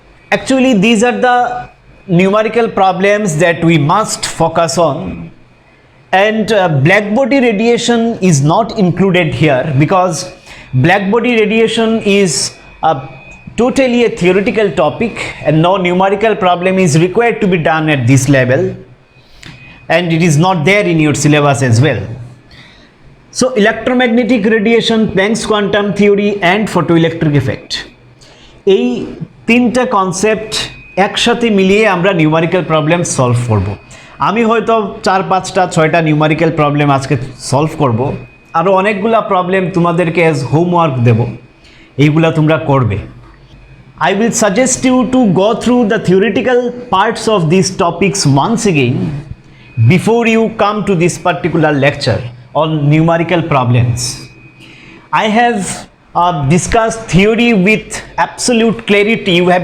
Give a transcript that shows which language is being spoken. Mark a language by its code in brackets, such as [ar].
[en] Actually, these are the numerical problems that we must focus on, and black body radiation is not included here because black body radiation is totally a theoretical topic and no numerical problem is required to be done at this level, and it is not there in your syllabus as well. So electromagnetic radiation, Planck's quantum theory and photoelectric effect, [bn] এই তিনটা concept একসাথে মিলিয়ে আমরা numerical problem solve করব। আমি হয়তো 4-5টা 6টা numerical problem আজকে সলভ করব, আরও অনেকগুলা প্রবলেম তোমাদেরকে অ্যাজ হোমওয়ার্ক দেব, এইগুলা তোমরা করবে। [en] I will suggest you to go through the theoretical parts of these topics once again before you come to this particular lecture on numerical problems. I have discussed theory with absolute clarity.